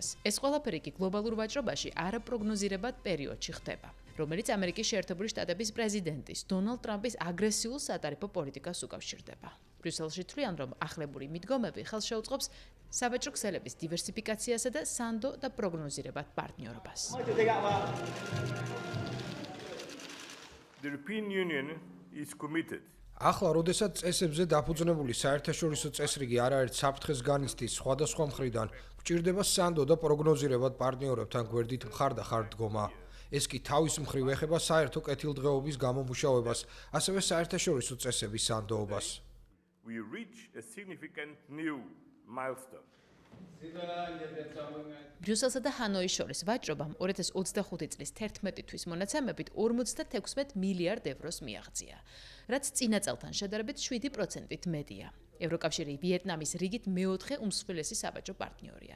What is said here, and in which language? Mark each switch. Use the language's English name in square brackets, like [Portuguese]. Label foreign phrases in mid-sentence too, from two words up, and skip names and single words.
[Georgian] ეს ყველაფერი კი გლობალურ ვაჭრობაში არაპროგნოზირებად პერიოდში ხდება, რომელიც ამერიკის შეერთებული შტატების პრეზიდენტის დონალდ ტრამპის აგრესიულ სატარიფო პოლიტიკას უკავშირდება. ბრიუსელში თვლიან, რომ ახლებური მიდგომები ხელს შეუწყობს სავაჭრო ქსელების დივერსიფიკაციასა და სანდო და პროგნოზირებად პარტნიორობას. [English] The European Union is committed. [Georgian] ახლა, როდესაც წესებზე დაფუძნებული საერთაშორისო წესრიგი არაერთ საფრთხეს განიცდის სხვადასხვა მხრიდან, გვჭირდება სანდო და პროგნოზირებად პარტნიორებთან გვერდით მხარდახარ დგომა. ეს კი თავის მხრივ ეხება საერთო კეთილდღეობის გამომუშავებას, ასევე საერთაშორისო წესების სანდოობას. [English] We reach a significant new milestone. [Georgian] ბრიუსელსა და ჰანოის შორის ვაჭრობამ 2025 წლის 11 თვის მონაცემებით 56 მილიარდ ევროს მიაღწია, რაც წინა წელთან შედარებით 7%-ით მეტია. ევროკავშირი ვიეტნამის რიგით მეოთხე უმსხვილესი სავაჭრო პარტნიორია.